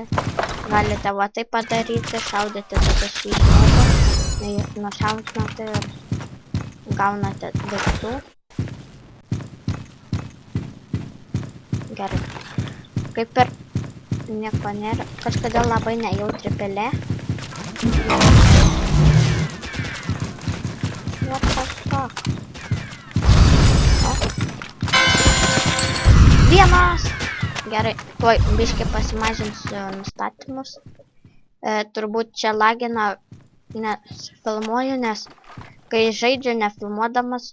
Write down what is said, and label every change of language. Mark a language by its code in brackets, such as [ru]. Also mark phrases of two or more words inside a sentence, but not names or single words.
[lt] Galite va taip padaryti, šaudyti tada šį žmogų, nušaudinate ir gaunate daiktų. Gerai. Kaip ir nieko nėra, kažkodėl labai nejautri pelė. [en] What the fuck? [lt] Vienas! Gerai, tuoj biškį pasimažinsiu nustatymus. Turbūt čia lagina, nes filmuoju, nes kai žaidžiu nefilmuodamas.